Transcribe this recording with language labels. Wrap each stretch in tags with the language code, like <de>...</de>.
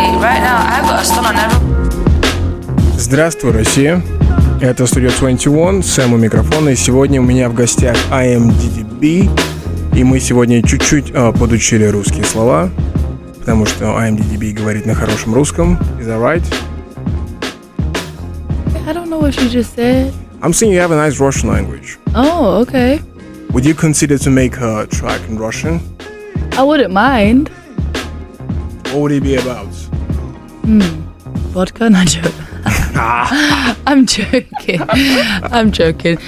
<en>Right now, I got a stun on every...</en> <ru>Здравствуй, Россия. Это Studio 21, Сэм у микрофона, и сегодня у меня в гостях IAMDDB, и мы сегодня чуть-чуть подучили русские слова, потому что IAMDDB говорит на хорошем русском.</ru> <en>Is that right? I don't know what you just said. I'm saying you have a nice Russian language. Oh, okay. Would you consider to make a track in Russian? I wouldn't mind. What would it be about? Vodka? No, joke. I'm joking.</en>